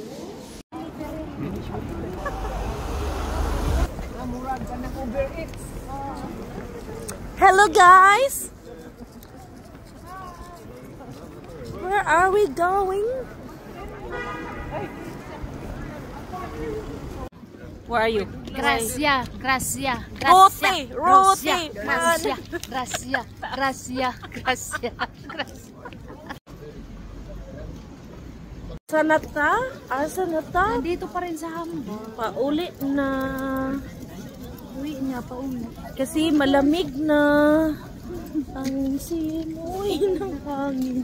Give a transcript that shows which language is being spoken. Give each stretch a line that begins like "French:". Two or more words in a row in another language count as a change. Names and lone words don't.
English: Hello guys! Where are we going? Where are you? Gracia, Gracia, Ruthie, Ruthie. Gracia, Gracia, Gracia, Gracia, Gracia.
Cebuano: Asa na ta? Asa na ta?
Filipino: Nandito pa rin sa Hamburg.
Cebuano: Pauli na.
Filipino: Uwi niya pa uwi. Kasi malamig na ang simoy ng hangin.